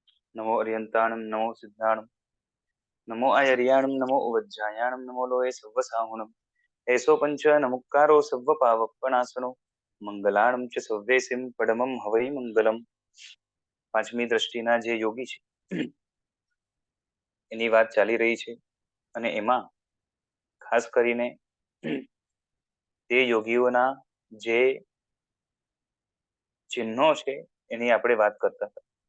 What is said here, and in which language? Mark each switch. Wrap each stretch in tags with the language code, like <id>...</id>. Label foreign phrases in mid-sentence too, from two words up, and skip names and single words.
<pra>नमो अर्यन्ताणं नमो सिद्धाणं नमो आयर्याणं नमो उवज्जायाणं नमो लोये सव्वसाहुणम् एषो पंच नमुक्कारो सव्वपावपनाशनो મંગલાણમ ચ સવ્વેસિમ પડમમ હવૈ મંગલમ.</pra> <gu>પાંચમી દ્રષ્ટિના જે યોગી છે એની વાત ચાલી રહી છે અને એમાં ખાસ કરીને તે યોગીઓના જે ચિહ્નો છે એની આપણે વાત કરતા હતા</gu>